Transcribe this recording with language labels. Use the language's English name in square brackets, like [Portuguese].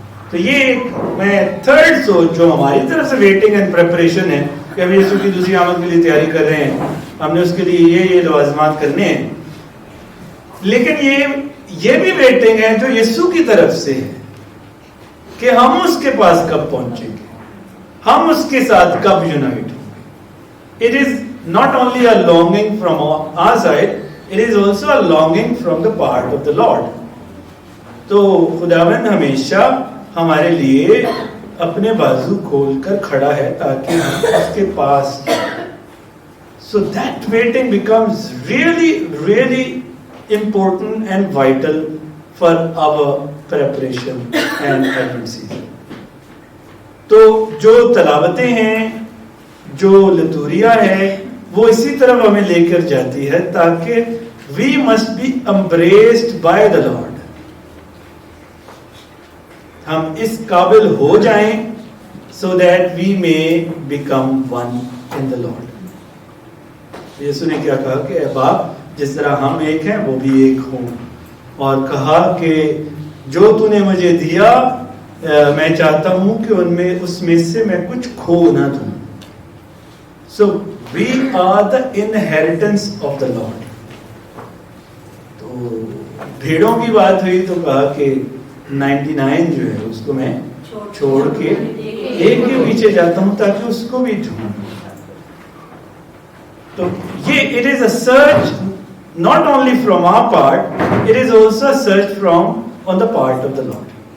[Urdu] تو یہ ایک میں تھرڈ سوچ جو ہماری طرف سے ویٹنگ اینڈ پریپریشن ہے کہ ہم یسوع کی دوسری آمد کے لیے تیاری کر رہے ہیں, ہم نے اس کے لیے یہ لوازمات کرنے ہیں. لیکن یہ بھی ویٹنگ ہے جو یسوع کی طرف سے ہے کہ ہم اس کے پاس کب پہنچیں گے, ہم اس کے ساتھ کب یونائٹ ہوں گے. [English] It is not only a longing from our side, it is also a longing from the part of the Lord. [Urdu] تو خداوند ہمیشہ ہمارے لیے اپنے بازو کھول کر کھڑا ہے تاکہ ہم اس کے پاس. [English] So that waiting becomes really important and vital for our preparation and Advent season. [Urdu] تو جو تلاوتیں ہیں, جو لتوریہ ہے, وہ اسی طرف ہمیں لے کر جاتی ہے تاکہ [English] we must be embraced by the Lord. [Urdu] ہم اس قابل ہو جائیں [English] so that we may become one in the Lord. [Urdu] یسوع نے کیا کہا کہ اے باپ جس طرح ہم ایک ہیں وہ بھی ایک ہوں, اور کہا کہ جو تو نے مجھے دیا میں چاہتا ہوں کہ ان میں اس میں سے میں کچھ کھو نہ دوں. [English] So we are the inheritance of the Lord. [Urdu] تو بھیڑوں کی بات ہوئی تو کہا کہ 99 جو ہے اس کو میں چھوڑ کے ایک کے پیچھے جاتا ہوں تاکہ اس کو بھی ڈھونڈوں. [English] تو یہ it is a search not only from our part, it is also a search from on the part of the Lord.